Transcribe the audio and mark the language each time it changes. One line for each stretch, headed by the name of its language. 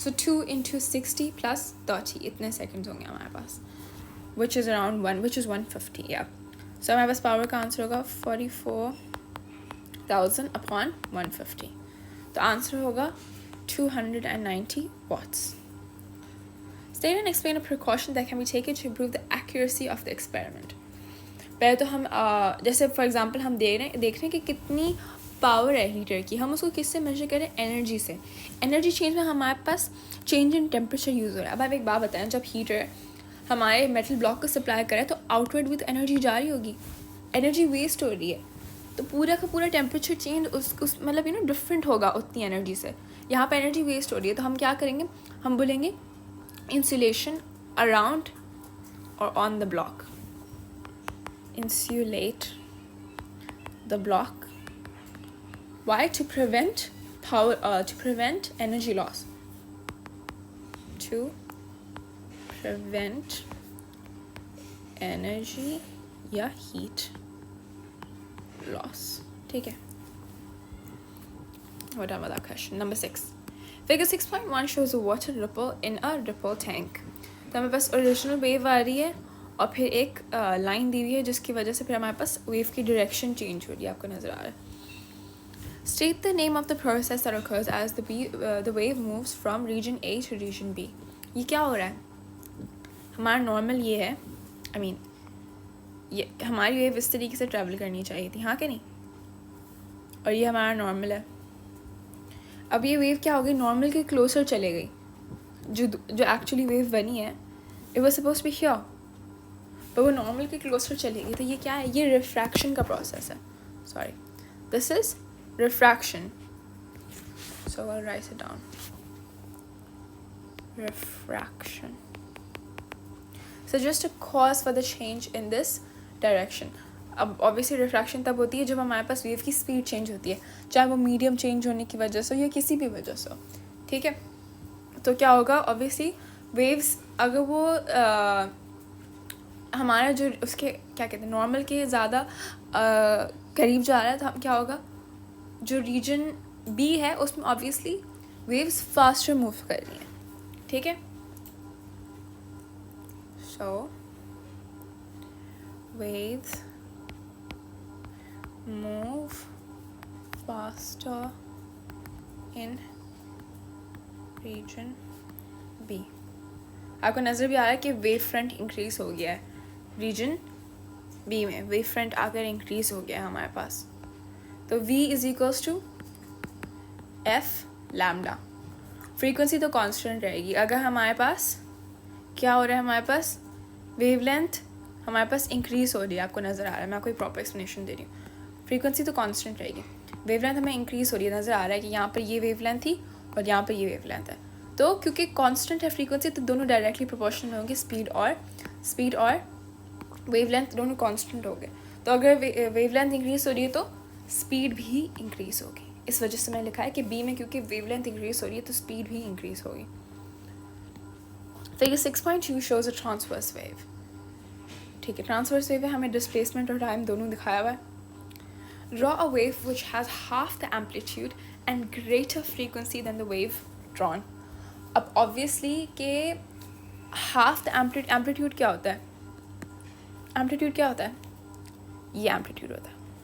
Hindi: सो 2 × 60 + 30 इतने सेकेंड्स होंगे हमारे पास,
English: which is around 150, yeah.
Hindi: So हमारे पास पावर का आंसर होगा 44,000 अपॉन 150, तो आंसर होगा 290 watts.
English: State and explain a precaution that can be taken to improve the accuracy of the experiment.
Hindi: पहले तो हम जैसे फॉर एग्जांपल हम देख रहे हैं कि कितनी पावर है हीटर की, हम उसको किससे मेजर करें, एनर्जी से। एनर्जी चेंज में हमारे पास चेंज इन टेम्परेचर यूज़ हो रहा है। अब आप एक बात बताएं, जब हीटर हमारे मेटल ब्लॉक को सप्लाई करे तो आउटवर्ड विद एनर्जी जा रही होगी, एनर्जी वेस्ट हो रही है। तो पूरा का पूरा टेम्परेचर चेंज उस मतलब डिफरेंट होगा उतनी एनर्जी से. यहाँ पर एनर्जी वेस्ट हो रही है, तो हम क्या करेंगे, हम बोलेंगे इंसुलेशन अराउंड और
English: On the block. Insulate the block. Why? To prevent to prevent energy loss. To prevent energy या heat loss.
Hindi: ठीक है.
English: We're done with that question. Number 6. Figure 6.1 shows a water ripple in a ripple tank.
Hindi: तो हमारे पास original wave आ रही है और फिर एक लाइन दी हुई है जिसकी वजह से फिर हमारे पास वेव की डायरेक्शन चेंज हो रही है, आपको नज़र आ रहा है.
English: State the name of the process that occurs as the wave moves from region A to region B.
Hindi: ये क्या हो रहा है, हमारा नॉर्मल ये है, ये हमारी वेव इस तरीके से ट्रैवल करनी चाहिए थी, हाँ कि नहीं, और ये हमारा नॉर्मल है. अब ये वेव क्या हो गई, नॉर्मल के क्लोजर चले गई. जो एक्चुअली वेव बनी है,
English: it was suppose to be here,
Hindi: पर वो नॉर्मल के क्लोजर चली गई. तो ये क्या है, ये रिफ्रैक्शन का प्रोसेस है.
English: Sorry, this is refraction. So I write it down. Refraction. So just a cause for the change in this direction.
Hindi: अब ऑब्वियसली रिफ्रैक्शन तब होती है जब हमारे पास वेव की स्पीड चेंज होती है, चाहे वो मीडियम चेंज होने की वजह से हो या किसी भी वजह से हो. ठीक है, तो क्या होगा, ऑब्वियसली वेव्स अगर वो हमारा जो उसके क्या कहते हैं नॉर्मल के ज़्यादा करीब जा रहा है, तो क्या होगा, जो रीजन बी है उसमें ऑब्वियसली वेव्स फास्टर मूव कर रही हैं. ठीक है,
English: So waves move faster in region B.
Hindi: आपको नज़र भी आ रहा है कि वेव फ्रंट इंक्रीज हो गया है रीजन बी में, वेव फ्रंट आकर इंक्रीज हो गया है हमारे पास. तो V is equals to F lambda. Frequency तो कांस्टेंट रहेगी. अगर हमारे पास क्या हो रहा है, हमारे पास वेवलेंथ हमारे पास इंक्रीज हो रही है, आपको नज़र आ रहा है, मैं आपको एक प्रॉपर एक्सप्लेनेशन दे रही हूँ. फ्रीक्वेंसी तो कांस्टेंट रहेगी, वेवलेंथ हमें इंक्रीज हो रही है. नज़र आ रहा है कि यहाँ पर ये वेवलेंथ थी और यहाँ पर ये वेवलेंथ है. तो क्योंकि कांस्टेंट है फ्रीक्वेंसी, तो दोनों डायरेक्टली प्रोपोर्शनल में होंगे. स्पीड और वेवलेंथ दोनों कांस्टेंट हो गए. तो अगर वेवलेंथ इंक्रीज हो रही है तो स्पीड भी इंक्रीज होगी. इस वजह से मैंने लिखा है कि बी में क्योंकि वेवलेंथ इंक्रीज हो रही है तो स्पीड भी इंक्रीज होगी.
English: Figure 6.2 shows a transverse wave.
Hindi: ठीक है, ट्रांसवर्स वेव है, हमें डिस्प्लेसमेंट और टाइम दोनों दिखाया हुआ है.
English: Draw a wave which has half the amplitude and greater frequency than the wave drawn.
Hindi: अब ऑब्वियसली के हाफ द एम्पलीट्यूड क्या होता है, एम्पलीट्यूड क्या होता है, ये एम्पलीट्यूड होता है.